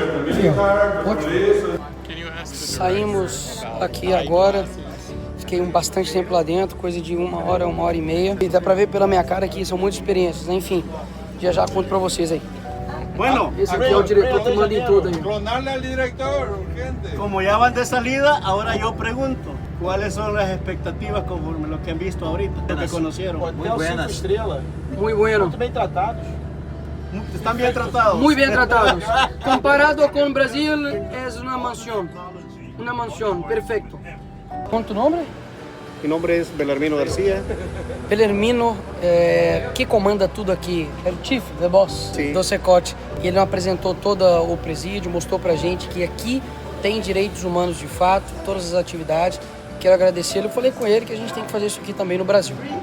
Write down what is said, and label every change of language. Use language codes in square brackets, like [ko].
[pt] Aqui ó, ótimo. Saímos aqui agora. Fiquei bastante tempo lá dentro, coisa de 1 hora, 1h30. E dá pra ver pela minha cara que são muitas experiências, né? Enfim, já conto pra vocês aí. [es] Bueno, [pt] Esse aqui é o diretor que manda em tudo aí. [es] Clonarle al director, urgente. Como ya van de salida, ahora yo pregunto, ¿cuáles son las expectativas conforme lo que han visto ahorita, lo que conocieron? [pt] Hotel 5 estrelas, Muito bueno. muito bem tratados. [es] ¿Están bien tratados? Muy bien tratados. Comparado con Brasil, es una mansión. Una mansión, perfecto. ¿Con tu nombre? Mi nombre es Belarmino García. [pt] Belarmino, que comanda tudo aqui, é o chief, [en] the boss [pt] do Secote. E ele apresentou todo o presídio, mostrou pra gente que aqui tem direitos humanos de fato, todas as atividades. Quero agradecer ele, eu falei com ele que a gente tem que fazer isso aqui também no Brasil.